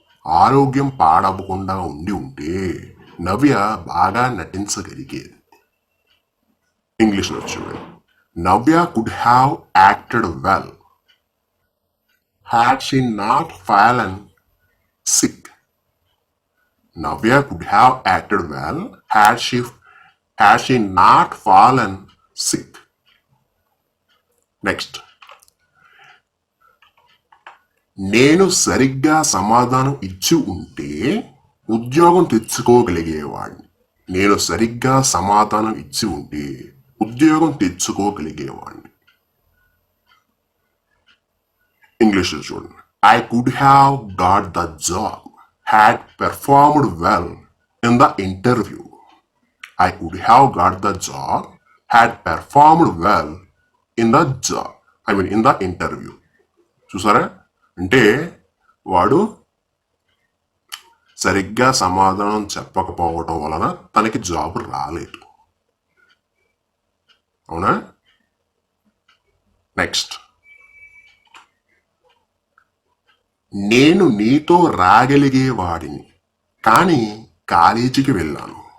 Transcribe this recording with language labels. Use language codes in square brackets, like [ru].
[te] ఆరోగ్యం పాడవకుండా ఉండి ఉంటే నవ్య బాగా నటించగలిగేది. ఇంగ్లీష్లో చూడండి. [en] Navya could have acted well had she not fallen sick. Navya could have acted well had she not fallen sick. [te] Next, నేను సరిగ్గా సమాధానం ఇచ్చి ఉంటే ఉద్యోగం తెచ్చుకోగలిగేవాడిని. నేను సరిగ్గా సమాధానం ఇచ్చి ఉంటే ఉద్యోగం తెచ్చుకోగలిగేవాణ్ణి. ఇంగ్లీష్లో చూడండి. [en] I could have got the job had performed well in the interview. I could have got the job had performed well in the job. in the interview. [te] చూసారా? అంటే వాడు సరిగ్గా సమాధానం చెప్పకపోవడం వలన తనకి జాబ్ రాలేదు. అవునా? నెక్స్ట్, నేను నీతో రాగలిగేవాడిని కానీ కాలేజీకి వెళ్ళాను.